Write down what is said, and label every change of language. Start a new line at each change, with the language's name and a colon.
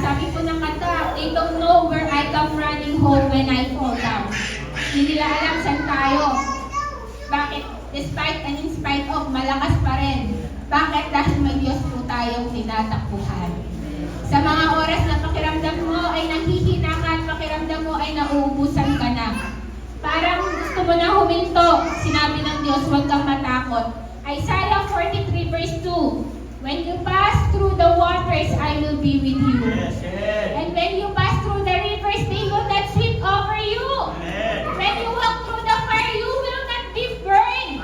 Filipino: Sabi po ng kanta,
English: they don't know where I come running home when I fall down.
Filipino: Hindi nila alam saan tayo. Bakit?
English: Despite and in spite of,
Filipino: malakas pa rin. Bakit? Dahil may Diyos po tayong tinatakbuhan. Sa mga oras na pakiramdam mo ay nanghihina ka at pakiramdam mo ay nauubusan ka na. Parang gusto mo na huminto. Sinabi ng Diyos, huwag kang matakot.
English: Isaiah 43 verse 2. When you pass through the waters, I will be with you. Yes. Yes. And when you pass through the rivers, they will not sweep over you. Amen. When you walk through the fire, you will not be burned.